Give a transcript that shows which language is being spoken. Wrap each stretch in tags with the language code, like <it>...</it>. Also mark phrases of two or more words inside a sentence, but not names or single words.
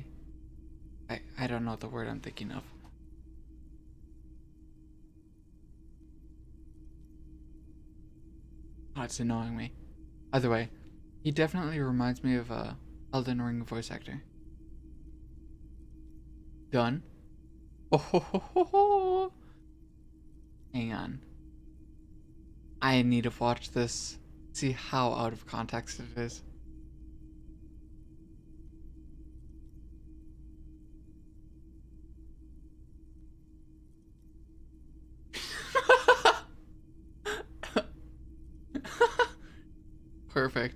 <en>I don't know the word I'm thinking of. Oh, it's annoying me. Either way, he definitely reminds me of a Elden Ring voice actor. Done. Oh ho ho ho ho. Hang on. I need to watch this. See how out of context it is. Perfect.</en>